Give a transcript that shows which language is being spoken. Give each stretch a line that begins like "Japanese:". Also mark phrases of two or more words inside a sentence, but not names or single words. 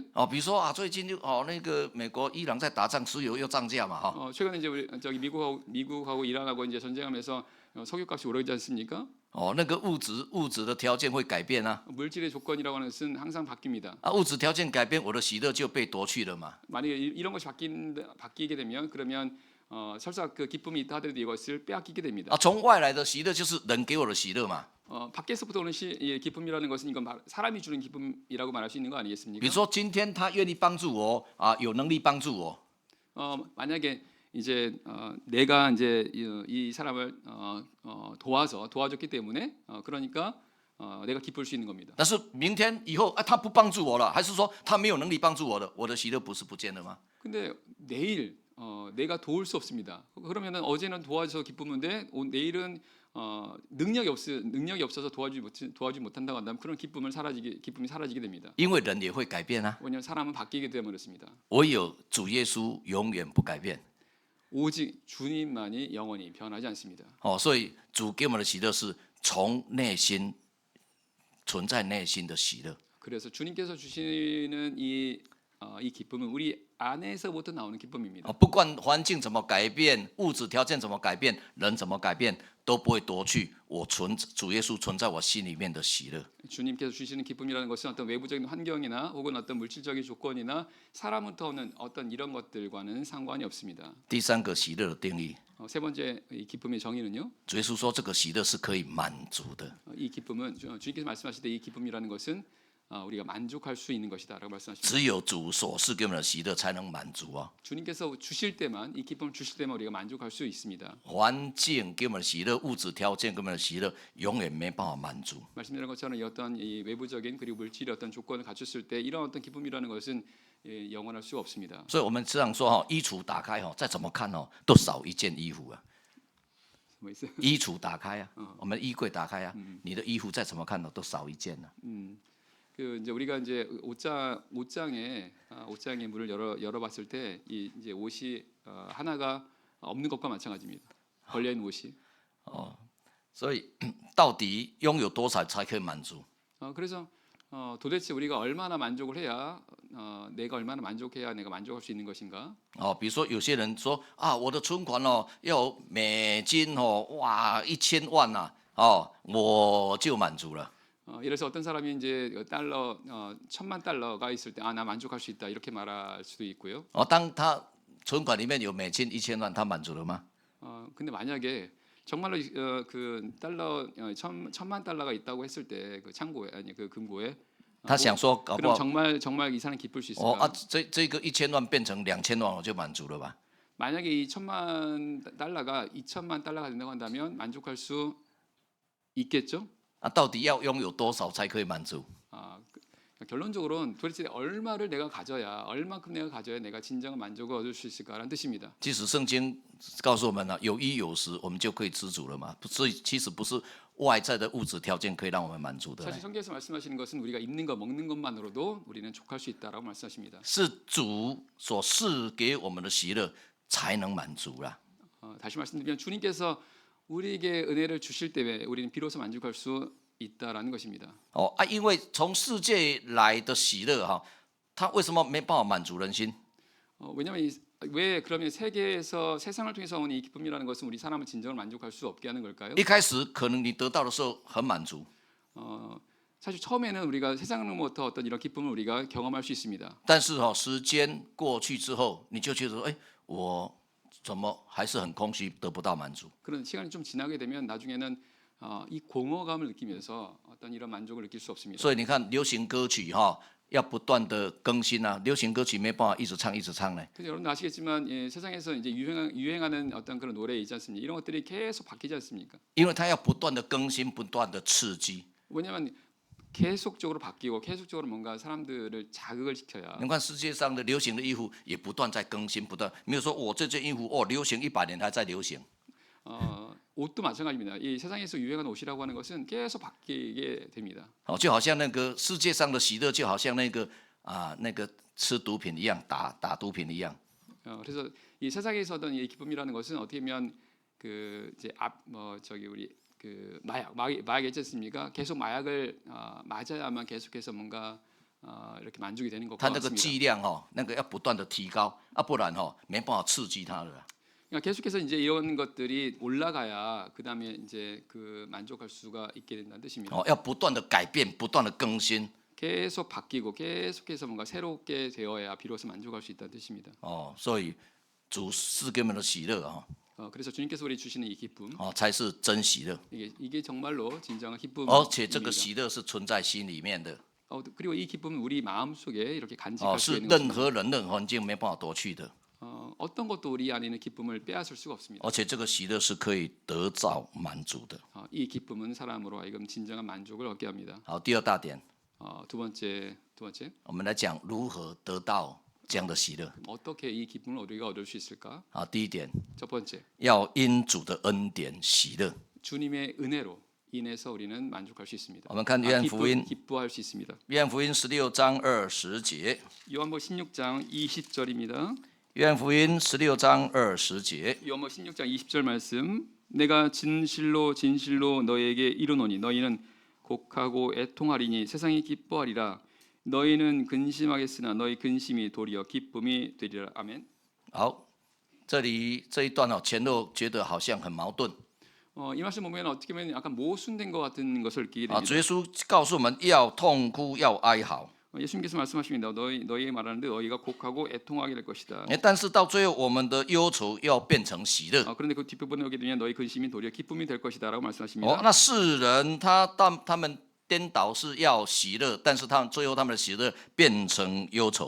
Chinese: 比如说最近就那个美国、伊朗在打仗，石油又涨价嘛哈，
Korean: 최근에 이제 저기 미국하고 이란하고 이제 전쟁하면서 석유값이 오르지 않습니까?
Chinese: 那个物质的条件会改变啊，
Korean: 물질의 조건이라고 하는 것은 항상 바뀝니다.
Chinese: 物质条件改变，我的喜乐就被夺去了嘛。
Korean: 만약에 이런 것이 바뀌게 되면 그러면 설사 그 기쁨이 있다 하더라도 이것을 빼앗기게 됩니다.
Chinese: 从外来的喜乐就是人给我的喜乐嘛，
Korean: 밖에서부터 오는 기쁨이라는 것은 이건 사람이 주는 기쁨이라고 말할 수 있는 거
Chinese: 比
Korean: 아니겠습니까?
Chinese: 如说今天他愿意帮助我有能力帮助我，
Korean: 만약에 이제 내가 이제 이 사람을 도와줬기 때문에 그러니까 내가 기쁠 수 있는 겁니다.
Chinese: 但是明天以后他不帮助我了，还是说他没有能力帮助我了，我的喜乐不是不见了吗？
Korean: 근데 내일 내가 도울 수 없습니다. 그러면은 어제는 도와줘서 기쁘는데 내일은 능력이 없어서 도와주지 못한다고 한다면 그런 기쁨이 사라지게 됩니다.
Chinese: 因为人也会改变啊，
Korean: 왜냐하면 사람은 바뀌기 때문에 그렇습니다.
Chinese: 唯有主耶稣永远不改变。
Korean: 오직 주님만이 영원히 변하지 않습니다.
Chinese: 所以主给我们的喜乐是从内心存在内心的喜乐。
Korean: 그래서 주님께서 주시는 이 기쁨은 우리 안에서부터 나오는 기쁨입니다.
Chinese: 不管环境怎么改变，物质条件怎么改变，人怎么改变，都不会夺去主耶稣存在我心里面的喜乐。
Korean: 주님께서 주시는 기쁨이라는 것은 어떤 외부적인 환경이나 혹은 어떤 물질적인 조건이나 사람부터 오는 어떤 이런 것들과는 상관이 없습니다.
Chinese: 第三个喜乐的定义，
Korean: 세 번째 이 기쁨의 정의는요.
Chinese: 主耶稣说这个喜乐是可以满足的。
Korean: 이 기쁨은 주님께서 말씀하실 때 이 기쁨이라는 것은 우리가 만족할 수 있는 것이다라고 말씀하십니다.
Chinese: 只有主所赐给我们的喜乐才能满足啊！
Korean: 주님께서 주실 때만 이 기쁨을 주실 때만 우리가 만족할 수 있습니다.
Chinese: 环境给我们的喜乐，物质条件给我们的喜乐，永远没办法满足。
Korean: 말씀드린 것처럼 이 어떤 이 외부적인 그리고 물질의 어떤 조건을 갖췄을 때 이런 어떤 기쁨이라는 것은 영원할 수 없습니다.
Chinese: 所以我们这样说哈，衣橱打开哈，再怎么看哦，都少一件衣服啊。
Korean: 뭐 있어요?
Chinese: 衣橱打开啊，我们衣柜打开啊，你的衣服再怎么看哦，都少一件啊。
Korean: 그 이제 우리가 이제 옷장에 문을 열어봤을 때 이 이제 옷이 하나가 없는 것과 마찬가지입니다. 걸려 있는 옷이.
Chinese: 所以到底拥有多少才可以满足？
Korean: 그래서 도대체 우리가 얼마나 만족을 해야 내가 얼마나 만족해야 내가 만족할 수 있는 것인가?
Chinese: 比如说有些人说啊，我的存款哦要美金哦，哇1000万呐，我就满足了。
Korean: 예를 들어서 어떤 사람이 이제 달러 1000만 달러가 있을 때 나 만족할 수 있다 이렇게 말할 수도 있고요.
Chinese: 当他存款里面有美金1000万，他满足了吗？
Korean: 근데 만약에 정말로 그 달러 1000만 달러가 있다고 했을 때 그 창고에 아니 그 금고에
Chinese: 他想说，搞不
Korean: 그럼
Chinese: 好
Korean: 정말 이 사람 기쁠 수 있을까?
Chinese: 这个1000万变成2000万，我就满足了吧？
Korean: 만약에 이 1000만 달러가 2000만 달러가 된다고 한다면 만족할 수 있겠죠?
Chinese: 到底要拥有多少才可以满足？
Korean: 결론적으로는 도대체 얼마를 내가 가져야 얼만큼 내가 가져야 내가 진정한 만족을 얻을 수 있을까라는 뜻입니다.
Chinese: 即使圣经告诉我们了，有衣有食，我们就可以知足了嘛。所以其实不是外在的物质条件可以让我们满足的，
Korean: 사실 성경에서 말씀하시는 것은 우리가 입는 것, 먹는 것만으로도 우리는 족할 수 있다라고 말씀하십니다.
Chinese: 是主所赐给我们的喜乐才能满足啦。
Korean: 다시 말씀드리면 주님께서 우리에게 은혜를 주실 때에 우리는 비로소 만족할 수 있다라는 것입니다.
Chinese: 因为从世界来的喜乐哈，它为什么没办法满足人心？
Korean: 왜냐하면 왜 그러면 세상을 통해서 온 이 기쁨이라는 것은 우리 사람을 진정으로 만족할 수 없게 하는 걸까요?
Chinese: 一开始可能你得到的时候很满足，
Korean: 사실 처음에는 우리가 세상으로부터 어떤 이런 기쁨을 우리가 경험할 수 있습니다.
Chinese: 但是时间过去之后，你就觉得哎，我怎么还是很空虚，得不到满足？
Korean: 그런 시간이 좀 지나게 되면 나중에는 이 공허감을 느끼면서 어떤 이런 만족을 느낄 수 없습니다.
Chinese: 所以你看流行歌曲哈，要不断的更新啊，流行歌曲没办法一直唱一直唱呢。
Korean: 그래서 여러분 아시겠지만 세상에서 이제 유행하는 어떤 그런 노래 있지 않습니까? 이런 것들이 계속 바뀌지 않습니까?
Chinese: 因为它要不断的更新，不断的刺激。
Korean: 왜냐하면 계속적으로 바뀌고 계속적으로 뭔가 사람들을 자극을 시켜야.
Chinese: 你看世界上的流行的衣服也不断在更新，不断没有说我这件衣服流行100年还在流行。
Korean: 옷도 마찬가지입니다. 이 세상에서 유행하는 옷이라고 하는 것은 계속 바뀌게 됩니다.
Chinese: 就好像那个世界上的喜乐，就好像那个吃毒品一样，打毒品一样。
Korean: 그래서 이 세상에서 어떤 이 기쁨이라는 것은 어떻게 보면 그 이제 우리 그 마약 있지 않습니까? 계속 마약을 맞아야만 계속해서 뭔가 이렇게 만족이 되는 것과
Chinese: 它那个
Korean: 같습니다.
Chinese: 剂量那个要不断的提高不然没办法刺激它了。
Korean: 그러니까 계속해서 이제 이런 것들이 올라가야 그 다음에 이제 그 만족할 수가 있게 된다는 뜻입니다.
Chinese: 要不断的改变，不断的更新。
Korean: 계속 바뀌고 계속해서 뭔가 새롭게 되어야 비로소 만족할 수 있다는 뜻입니다.
Chinese: 所以主赐给我们的喜乐
Korean: 그래서 주님께서 우리 주시는 이 기쁨,
Chinese: 才是真喜乐，
Korean: 이게 정말로 진정한
Chinese: 而
Korean: 기쁨입니다.
Chinese: 且这个喜乐是存在心里面的，
Korean: 그리고 이 기쁨은 우리 마음 속에 이렇게 간직할 수
Chinese: 是
Korean: 있는
Chinese: 任
Korean: 것입니다.
Chinese: 何人任何环境没办法夺去的，
Korean: 어떤 것도 우리 안에 있는 기쁨을 빼앗을 수가 없습니다.
Chinese: 而且这个喜乐是可以得到满足的。
Korean: 이 기쁨은 사람으로 하여금 진정한 만족을 얻게 합니다.
Chinese: 好，第二大点，
Korean: 두 번째,
Chinese: 我们来讲如何得到这样的喜乐。
Korean: 어떻게 이 기쁨을 우리가 얻을 수 있을까?
Chinese: 好，第一点，
Korean: 첫 번째,
Chinese: 要因主的恩典喜乐。
Korean: 주님의 은혜로 인해서 우리는 만족할 수 있습니다.
Chinese: 我们看约翰福音，
Korean: 기뻐할 수 있습니다.
Chinese: 约翰福音16章20节，
Korean: 요한복음 16장 20절입니다.
Chinese: 约翰福音16章20节，
Korean: 요한복음 16장 20절 말씀. 내가 진실로 진실로 너희에게 이르노니 너희는 곡하고 애통하리니 세상이 기뻐하리라. 너희는 근심하겠으나 너희 근심이 도리어 기쁨이 되리라. 아멘.
Chinese: 好，这里这一段前后觉得好像很矛盾
Korean: 이 말씀 보면 어떻게 보면 약간 모순된 것 같은 것을 느끼게
Chinese: 啊。
Korean: 됩니다.
Chinese: 主耶稣告诉我们要痛哭，要哀嚎。
Korean: 예수님께서 말씀하십니다. 너희에게 말하는데 너희가 곡하고 애통하게 될 것이다.
Chinese: 但是到最后，我们的忧愁要变成喜乐。
Korean: 그런데 그 뒷부분에 오게 되면 너희 근심이 도리어 기쁨이 될 것이다라고 말씀하십니다.
Chinese: 那世人他们颠倒是要喜乐，但是他们最后他们的喜乐变成忧愁。